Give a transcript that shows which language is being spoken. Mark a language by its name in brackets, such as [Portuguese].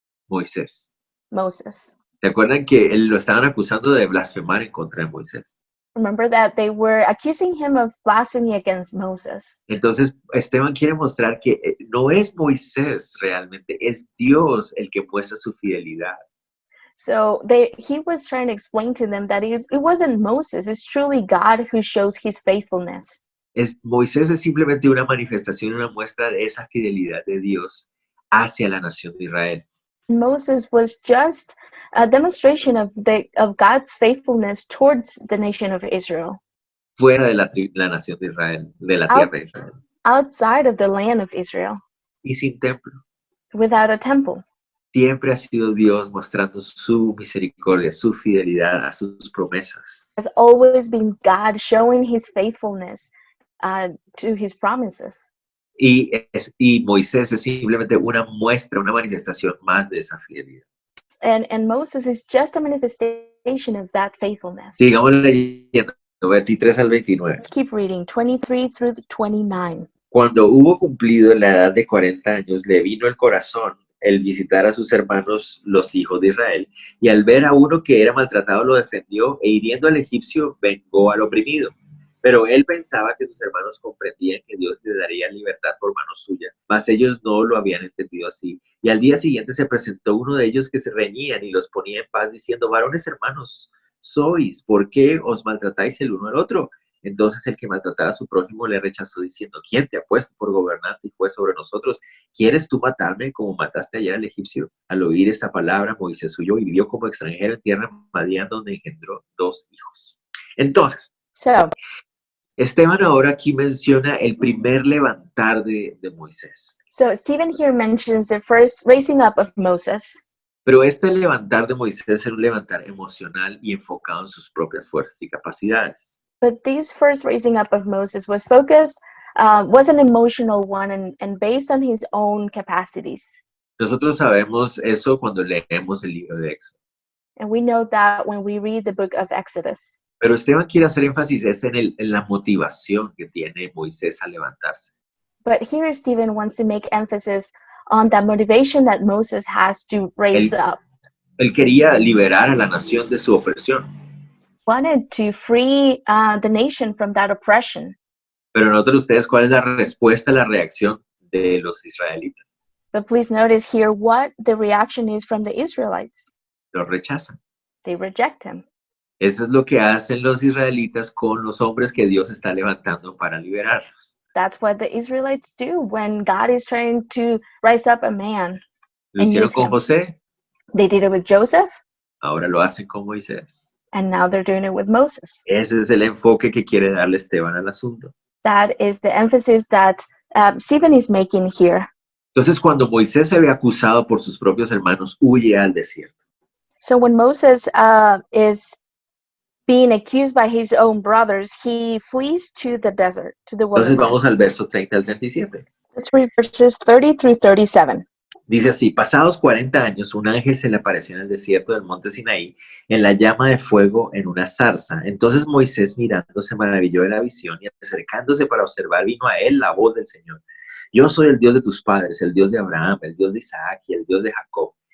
[Spanish] Moisés. [English] Moses. [Spanish] ¿Se acuerdan que lo estaban acusando de blasfemar en contra de Moisés? [English] Remember that they were accusing him of blasphemy against Moses. [Spanish] Entonces, Esteban quiere mostrar que no es Moisés realmente, es Dios el que muestra su fidelidad. [English] So he was trying to explain to them that it wasn't Moses, it's truly God who shows his faithfulness. [Spanish] Moisés es simplemente una manifestación, una muestra de esa fidelidad de Dios hacia la nación de Israel. [English] Moses was just a demonstration of God's faithfulness towards the nation of Israel. [Spanish] Fuera de la nación de Israel, de la tierra de Israel. [English] Outside of the land of Israel. [Spanish] Y sin templo. [English] Without a temple. [Spanish] Siempre ha sido Dios mostrando su misericordia, su fidelidad a sus promesas. [English] Has always been God showing his faithfulness to his promises. [Spanish] Y Moisés es simplemente una muestra, una manifestación más de esa fidelidad. [English] And Moses is just a manifestation of that faithfulness. [Spanish] Sigamos leyendo, 23 al 29. [English] Let's keep reading, 23 through 29. [Spanish] Cuando hubo cumplido la edad de 40 años, le vino el corazón el visitar a sus hermanos, los hijos de Israel, y al ver a uno que era maltratado, lo defendió, e hiriendo al egipcio, vengó al oprimido. Pero él pensaba que sus hermanos comprendían que Dios le daría libertad por mano suya, mas ellos no lo habían entendido así. Y al día siguiente se presentó uno de ellos que se reñían y los ponía en paz, diciendo: varones hermanos sois, ¿por qué os maltratáis el uno al otro? Entonces el que maltrataba a su prójimo le rechazó, diciendo: ¿quién te ha puesto por gobernante y juez sobre nosotros? ¿Quieres tú matarme como mataste ayer al egipcio? Al oír esta palabra, Moisés huyó y vivió como extranjero en tierra Madián, donde engendró 2 hijos. Entonces, Esteban ahora aquí menciona el primer levantar de Moisés. [English] So Stephen here mentions the first raising up of Moses. [Spanish] Pero este levantar de Moisés era un levantar emocional y enfocado en sus propias fuerzas y capacidades. [English] But this first raising up of Moses was focused, was an emotional one and based on his own capacities. [Spanish] Nosotros sabemos eso cuando leemos el libro de Éxodo. [English] And we know that when we read the book of Exodus. [Spanish] Pero Esteban quiere hacer énfasis en la motivación que tiene Moisés a levantarse. [English] But here Stephen wants to make emphasis on that motivation that Moses has to raise up. [Spanish] Él quería liberar a la nación de su opresión. [English] Wanted to free the nation from that oppression. [Spanish] Pero noten ustedes cuál es la respuesta, la reacción de los israelitas. [English] But please notice here what the reaction is from the Israelites. [Spanish] Lo rechazan. [English] They reject him. [Spanish] Eso es lo que hacen los israelitas con los hombres que Dios está levantando para liberarlos. [English] That's what the Israelites do when God is trying to rise up a man. [Spanish] Lo hicieron con José. [English] They did it with Joseph. [Spanish] Ahora lo hacen con Moisés. [English] And now they're doing it with Moses. [Spanish] Ese es el enfoque que quiere darle Esteban al asunto. [English] That is the emphasis that Stephen is making here. [Spanish] Entonces, cuando Moisés se ve acusado por sus propios hermanos, huye al desierto. [English] So when Moses is being accused by his own brothers, he flees to the desert, to the wilderness. [Spanish] Entonces vamos al verso 30 al 37. [English] Let's read verses 30 through 37. [Spanish] Dice así: pasados 40 años, un ángel se le apareció en el desierto del monte Sinaí, en la llama de fuego en una zarza. Entonces Moisés, mirando, se maravilló de la visión, y acercándose para observar, vino a él la voz del Señor: yo soy el Dios de tus padres, el Dios de Abraham, el Dios de Isaac y el Dios de Jacob.